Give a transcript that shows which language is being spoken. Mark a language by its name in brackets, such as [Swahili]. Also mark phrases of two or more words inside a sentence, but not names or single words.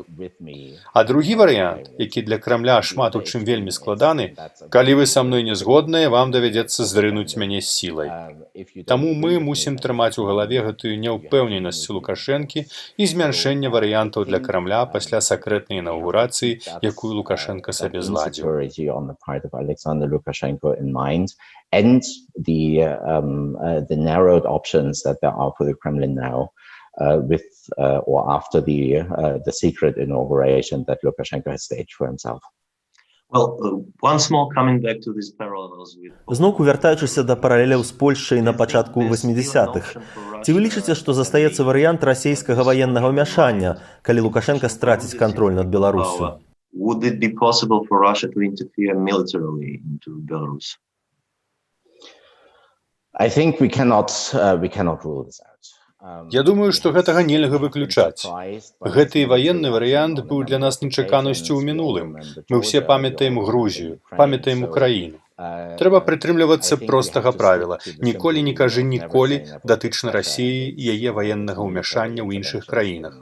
[Belarusian] А другі варыянт, які для Крамля шмат у чым вельмі складаны, калі вы са мной не згодныя, вам давядзецца зрынуць мяне з сілай. Таму мы мусім трымаць у галаве гэтую няўпэўненасць Лукашэнкі і змяншэнне варыянтаў для Крамля пасля сакрэтнай інаўгурацыі, якую Лукашенко сабе зладзіў. [English] And the narrowed options that there are for the Kremlin now, with or after the secret inauguration that Lukashenko has staged for himself. Well, once more coming back to these parallels with... [Belarusian] Зноўку вяртаючыся да паралеляў з Польшчай на пачатку 80-х, ці вы лічыце, што застаецца варыянт расійскага ваеннага ўмяшання, калі Лукашенко страціць кантроль над Беларусю? [English] Would it be possible for Russia to interfere militarily into Belarus? I think we cannot rule this out. [Belarusian] Я думаю, што гэтага нельга выключаць. Гэты ваенны варыянт быў для нас нечаканасцю ў мінулым. Мы ўсе памятаем Грузію, памятаем Украіну. Трэба прытрымлівацца простага правіла. Ніколі не кажы ніколі датычна Расіі і яе ваеннага ўмяшання ў іншых краінах.